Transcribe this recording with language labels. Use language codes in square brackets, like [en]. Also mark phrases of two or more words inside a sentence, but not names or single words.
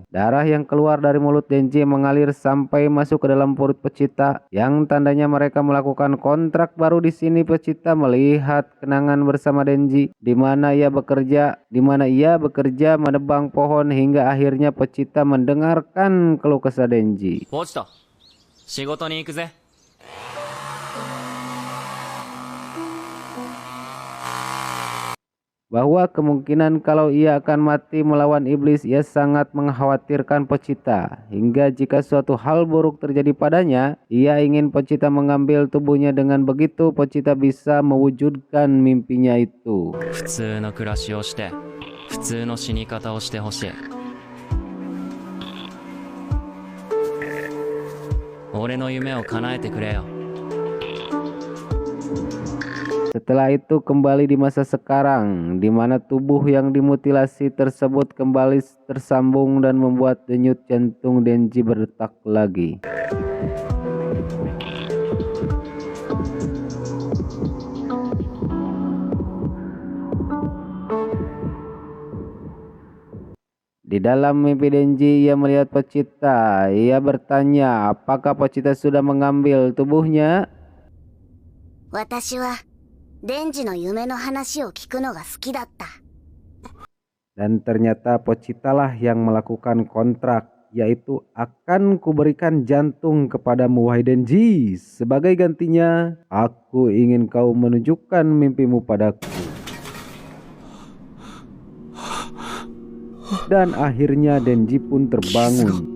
[id] Darah yang keluar dari mulut Denji mengalir sampai masuk ke dalam perut Pochita, yang tandanya mereka melakukan kontrak baru. Di sini Pochita melihat kenangan bersama Denji, di mana ia bekerja menebang pohon hingga akhirnya Pochita mendengarkan keluh kesah Denji. [ja] ポチタ、仕事に行くぜ。 [id] Bahwa kemungkinan kalau ia akan mati melawan iblis, ia sangat mengkhawatirkan Pochita. Hingga jika suatu hal buruk terjadi padanya, ia ingin Pochita mengambil tubuhnya. Dengan begitu Pochita bisa mewujudkan mimpinya itu. [ja] 普通の暮らしをして、普通の死に方をしてほしい。俺の夢を叶えてくれよ。 [id] Setelah itu kembali di masa sekarang, di mana tubuh yang dimutilasi tersebut kembali tersambung dan membuat denyut jantung Denji berdetak lagi. Di dalam mimpi Denji, ia melihat Pochita. Ia bertanya, apakah Pochita sudah mengambil tubuhnya? [ja] 私はデンジの夢の話を聞くのが好きだった。 [id] Dan ternyata Pochita lah yang melakukan kontrak, yaitu akan kuberikan jantung kepadamu wahai Denji. Sebagai gantinya, aku ingin kau menunjukkan mimpimu padaku. Dan akhirnya Denji pun terbangun.